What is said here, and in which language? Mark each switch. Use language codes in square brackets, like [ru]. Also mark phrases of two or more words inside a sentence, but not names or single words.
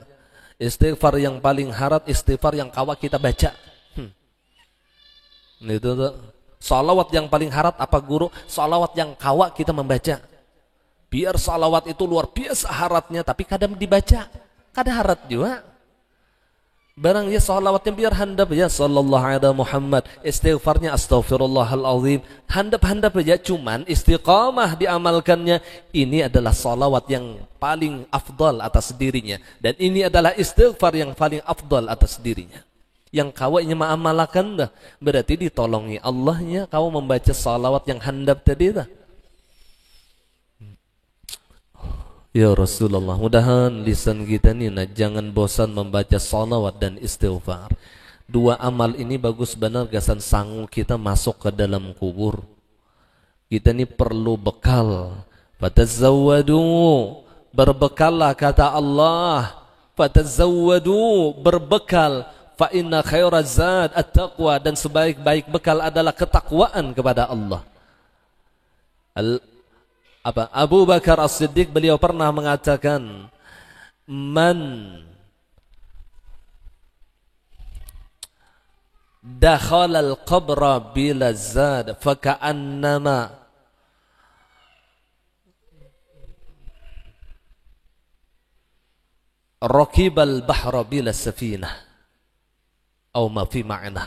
[bjn] Istighfar yang paling harat, istighfar yang kawa kita baca. Itu tuh. Salawat yang paling harat apa guru? Salawat yang kawa kita membaca. Biar salawat itu luar biasa haratnya, tapi kadang dibaca, kadang harat juga. Barang ya salawatnya biar handap ya [ar] صلى الله عليه محمد, [bjn] istighfarnya astaghfirullahalazim, handap-handap aja, cuman istiqamah diamalkannya. [id] Ini adalah salawat yang paling afdal atas dirinya, dan ini adalah istighfar yang paling afdal atas dirinya. [bjn] Yang kawainya ma'amalakan dah, berarti ditolongi Allahnya kau membaca salawat yang handap tadi dah. Ya Rasulullah, mudahan lisan kita ni jangan bosan membaca salawat dan istighfar. Dua amal ini bagus benar gasan sangu kita masuk ke dalam kubur. Kita ni perlu bekal. [id] Fatazawwadu, berbekallah kata Allah. Fatazawwadu, berbekal. [ar] فإن خير الزاد التقوى, [id] dan sebaik-baik bekal adalah ketakwaan kepada Allah. Abu Bakar As-Siddiq beliau pernah mengatakan, [ar] من دخل القبر بلا زاد فكأنما ركب البحر بلا سفينة atau ما في معنى.